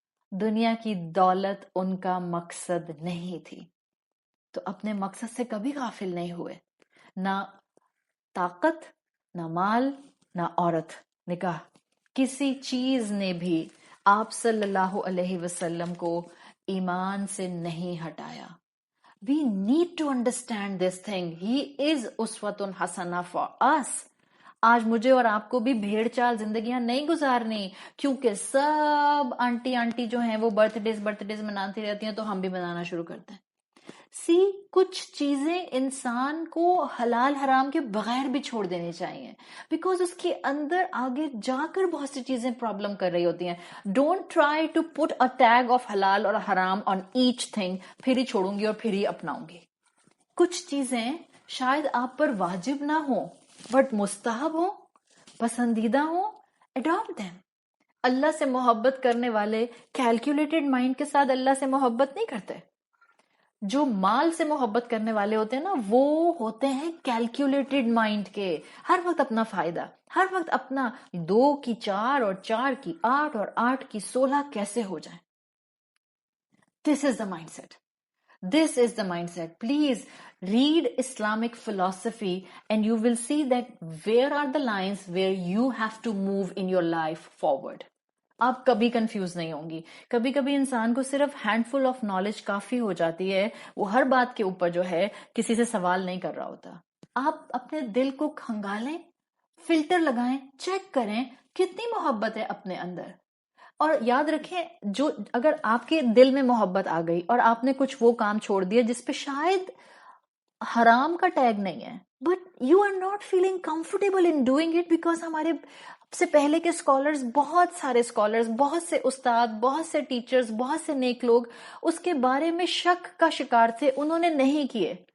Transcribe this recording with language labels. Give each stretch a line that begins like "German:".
Urdu: دنیا کی دولت ان کا مقصد نہیں تھی. تو اپنے مقصد سے کبھی غافل نہیں ہوئے. نہ طاقت، نہ مال، نہ عورت، نکاح، کسی چیز نے بھی آپ صلی اللہ علیہ وسلم کو ایمان سے نہیں ہٹایا.
English: We need to understand this thing. He is uswatun hasana for us.
Urdu: آج مجھے اور آپ کو بھی بھیڑ چال زندگیاں نہیں گزارنی، کیونکہ سب آنٹی جو ہیں وہ برتھ ڈیز مناتی رہتی ہیں، تو ہم بھی منانا شروع کرتے ہیں. کچھ چیزیں انسان کو حلال حرام کے بغیر بھی چھوڑ دینی چاہیے، بیکاز اس کے اندر آگے جا کر بہت سی چیزیں پرابلم کر رہی ہوتی ہیں.
English: don't try to put a tag of halal اور haram on each thing,
Urdu: پھر ہی چھوڑوں گی اور پھر ہی اپناؤں گی. کچھ چیزیں شاید آپ پر واجب نہ ہوں، بٹ مستحب ہوں، پسندیدہ ہوں،
English: Adopt them.
Urdu: اللہ سے محبت کرنے والے کیلکولیٹڈ مائنڈ کے ساتھ اللہ سے محبت نہیں کرتے. جو مال سے محبت کرنے والے ہوتے ہیں نا، وہ ہوتے ہیں کیلکولیٹڈ مائنڈ کے. ہر وقت اپنا فائدہ، ہر وقت اپنا 2 کی 4 اور 4 کی 8 اور 8 کی 16 کیسے ہو جائیں.
English: This is the mindset. This is the mindset. Please read Islamic philosophy and you will see that where are the lines where you have to move in your life forward.
Urdu: آپ کبھی کنفیوز نہیں ہوں گی. کبھی کبھی انسان کو صرف
English: handful of knowledge
Urdu: کافی ہو جاتی ہے، وہ ہر بات کے اوپر جو ہے کسی سے سوال نہیں کر رہا ہوتا. آپ اپنے دل کو کھنگالیں، فلٹر لگائیں، چیک کریں کتنی محبت ہے اپنے اندر، اور یاد رکھیں جو اگر آپ کے دل میں محبت آ گئی اور آپ نے کچھ وہ کام چھوڑ دیا جس پہ شاید حرام کا ٹیگ نہیں ہے,
English: but you are not feeling comfortable in doing it,
Urdu: because ہمارے سے پہلے کے اسکالرز, بہت سارے اسکالرز, بہت سے استاد, بہت سے ٹیچرز, بہت سے نیک لوگ اس کے بارے میں شک کا شکار تھے, انہوں نے نہیں کیے.